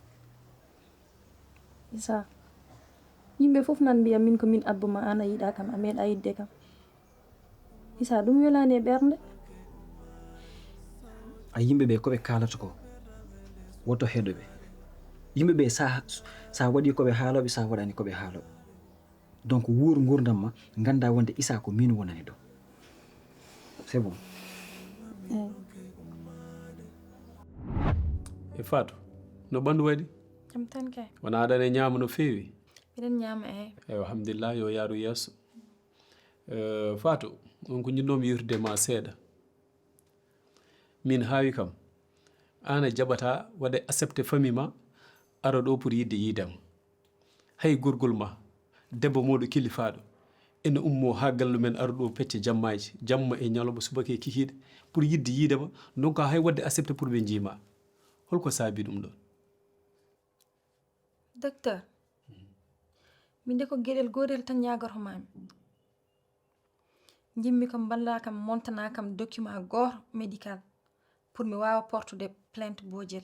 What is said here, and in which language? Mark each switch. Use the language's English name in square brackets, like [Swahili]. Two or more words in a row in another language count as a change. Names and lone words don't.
[Fula] Issa yimɓe fof nan mbiya min ko min abbuma an a yiɗa kam a meeɗa yidde kam Issa ɗum welani e ɓernde a yimɓeɓe koɓe kalata ko woto heɗoɓe yimɓeɓe sa waɗi koɓe haaloɓe sa waɗani koɓe haaloɓe donc wuur gurdam ma ganda wonde Issa ko min wonani ɗo [French] c'est bon [Fula] e Fatou no ɓandu waɗi jam tan kay wona aɗane ñaama no feewi miɗen ñaama eyi alhamdulillah yo yaaru yesso Fatou on ko jinnomi yewtude ma seeɗa min haawi kam an a jaɓata waɗa [French] accepté famille [Fula] ma ara ɗo pour yidde yiidema hay gorgol ma debbo moɗo kilifaɗo ene ummo ha gallu men ara ɗo pecce jammaji jamma e ñalawma subaka e kikiɗe pour yidde yiidema donc hay wadde accepté pour ɓe jiima holko saabi ɗum ɗon docteur min de ko gueɗel gotel tan ñagortomami jimmi ko balla kam montana kam document goto médical pour mi wawa portude plainte Bojel